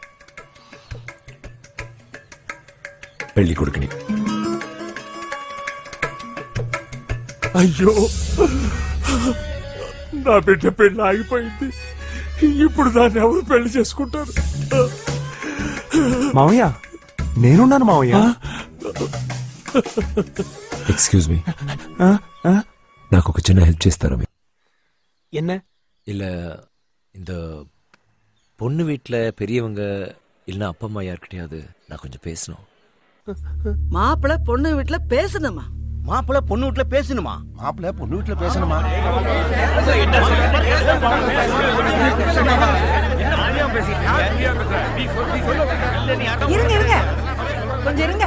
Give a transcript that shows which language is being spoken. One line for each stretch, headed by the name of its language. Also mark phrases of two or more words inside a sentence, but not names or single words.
Telugu: పెళ్లి కొడుకుని. అయ్యో, నా బిడ్డ పెళ్లి ఆగిపోయింది. ఇప్పుడు దాన్ని ఎవరు పెళ్లి చేసుకుంటారు? మావయ్య నేనున్నాను మావయ్య.
English: excuse me,
Telugu: నాకు ఒక చిన్న హెల్ప్ చేస్తారా?
Tamil: என்ன இல்ல இந்த பொண்ணு வீட்டுல பெரியவங்க இல்ல அப்பா அம்மா யார்கிட்டயாவது நான் கொஞ்சம் பேசணும். மாப்பிள்ள பொண்ணு வீட்டுல பேசணுமா? மாப்பிள்ள பொண்ணு வீட்டுல பேசணுமா? மாப்பிள்ள பொண்ணு வீட்டுல பேசணுமா? இருங்க இருங்க கொஞ்சம் இருங்க.